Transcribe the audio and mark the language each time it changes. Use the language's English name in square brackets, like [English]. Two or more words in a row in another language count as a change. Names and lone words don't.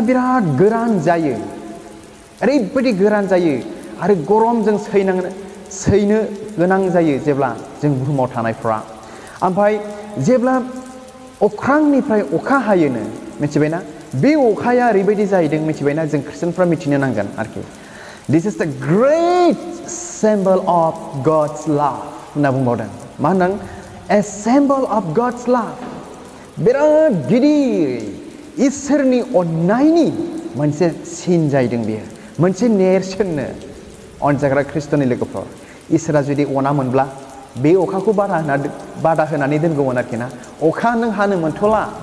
[Bodo] बिराद गोरान जायो ओरैबायदि गोरान जायो आरो गरमजों सैनो गोनां जायो जेब्ला जों बुहुमाव थानायफ्रा ओमफ्राय जेब्ला अख्रांनिफ्राय अखा हायोनो मिथिबायना बे अखाया ओरैबायदि जाहैदों मिथिबायना जों खृष्टानफ्रा मिथिनो नांगोन आरोखि दिस [English] is the great symbol of God's love [Bodo] होनना बुंबावदों मा होनदों [English] a symbol of God's love [Bodo] बिराद गिदिर इसोरनि अननायनि मोनसे सिन जाहैदों बेयो मोनसे नेरसोननो अनजाग्रा खृष्टनि लोगोफोर इसोरा जुदि अनामोनब्ला बे अखाखौ बादा होनानै दोनगौमोन आरोखि ना अखा नों हानो मोनथ'ला